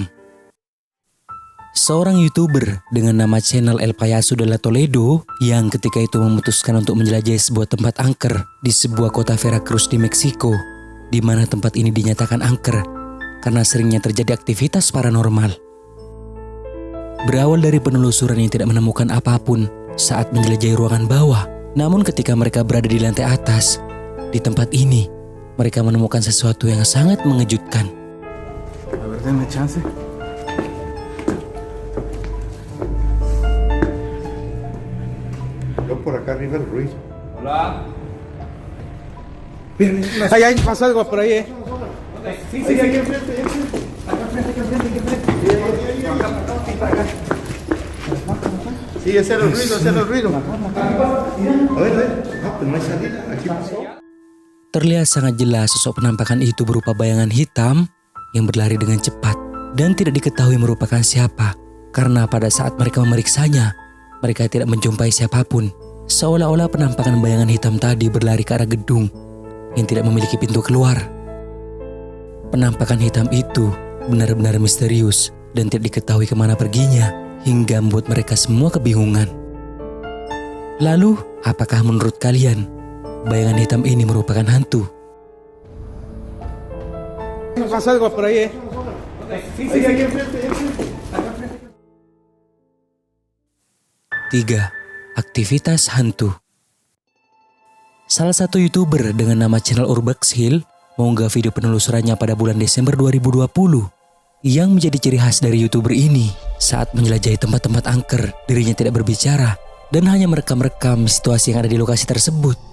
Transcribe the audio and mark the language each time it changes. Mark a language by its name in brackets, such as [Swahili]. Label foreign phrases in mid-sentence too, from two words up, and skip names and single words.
[Indonesian] Seorang YouTuber dengan nama channel El Payaso de la Toledo yang ketika itu memutuskan untuk menjelajahi sebuah tempat angker di sebuah kota Veracruz di Meksiko, di mana tempat ini dinyatakan angker karena seringnya terjadi aktivitas paranormal. Berawal dari penelusuran yang tidak menemukan apapun saat menjelajahi ruangan bawah, namun ketika mereka berada di lantai atas, di tempat ini, mereka menemukan sesuatu yang sangat mengejutkan. [Spanish] A ver, denme chance. Yo por acá arriba el ruido. Hola. Bien, ahí pasó algo por ahí, Sí, aquí enfrente, Sí, ese era el ruido, ese era el ruido. A ver, no, pues no hay salida, aquí pasó. [Indonesian] Terlihat sangat jelas sosok penampakan itu berupa bayangan hitam yang berlari dengan cepat dan tidak diketahui merupakan siapa karena pada saat mereka memeriksanya, mereka tidak menjumpai siapapun. Seolah-olah penampakan bayangan hitam tadi berlari ke arah gedung yang tidak memiliki pintu keluar. Penampakan hitam itu benar-benar misterius dan tidak diketahui kemana perginya hingga membuat mereka semua kebingungan. Lalu, apakah menurut kalian bayangan hitam ini merupakan hantu? [Spanish] pasó algo por ahí, Sí, aquí enfrente, [Indonesian] 3. Aktivitas hantu. Salah satu YouTuber dengan nama channel Urbex Hill mengunggah video penelusurannya pada bulan Desember 2020. Yang menjadi ciri khas dari YouTuber ini, saat menjelajahi tempat-tempat angker, dirinya tidak berbicara dan hanya merekam-rekam situasi yang ada di lokasi tersebut.